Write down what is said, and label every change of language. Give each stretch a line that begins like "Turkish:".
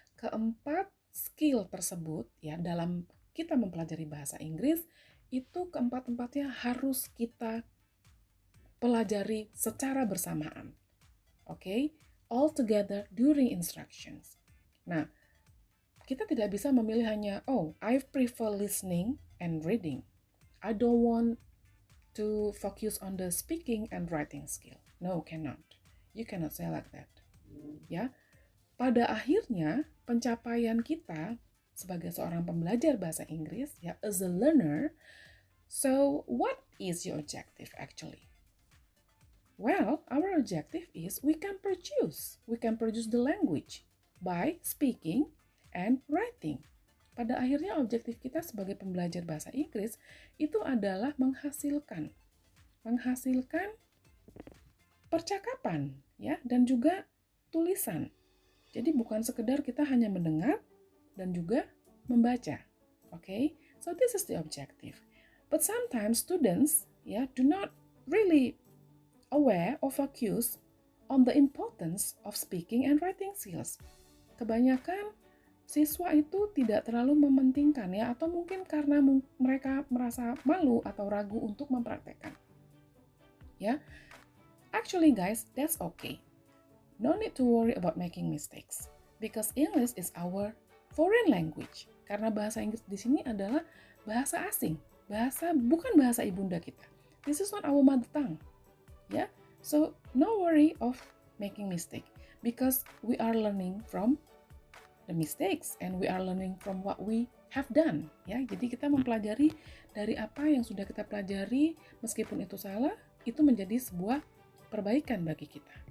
Indonesian: Keempat skill tersebut ya dalam kita mempelajari bahasa Inggris itu keempat-empatnya harus kita pelajari secara bersamaan.
English: Oke, all together during instructions. Nah,
Indonesian: kita tidak bisa memilih hanya, oh,
English: I prefer listening and reading. I don't want to focus on the speaking and writing skill. No, cannot. You cannot say like that.
Indonesian: Ya, pada akhirnya pencapaian kita sebagai seorang pembelajar bahasa Inggris, ya,
English: as a learner. So, what is your objective actually? Well, our objective is we can produce the language by speaking and writing.
Indonesian: Pada akhirnya objektif kita sebagai pembelajar bahasa Inggris itu adalah menghasilkan percakapan, ya, dan juga tulisan. Jadi bukan sekedar kita hanya mendengar dan juga membaca.
English: Okay? So this is the objective. But sometimes students, do not really aware or focus on the importance of speaking and writing skills.
Indonesian: Kebanyakan siswa itu tidak terlalu mementingkan, ya, atau mungkin karena mereka merasa malu atau ragu untuk mempraktekkan. Ya.
English: Actually guys, that's okay. No need to worry about making mistakes because English is our foreign language.
Indonesian: Karena bahasa Inggris di sini adalah bahasa asing, bukan bahasa ibunda kita.
English: This is not our mother tongue. Yeah, so no worry of making mistake because we are learning from the mistakes and we are learning from what we have done.
Indonesian: Ya, jadi kita mempelajari dari apa yang sudah kita pelajari, meskipun itu salah, itu menjadi sebuah perbaikan bagi kita.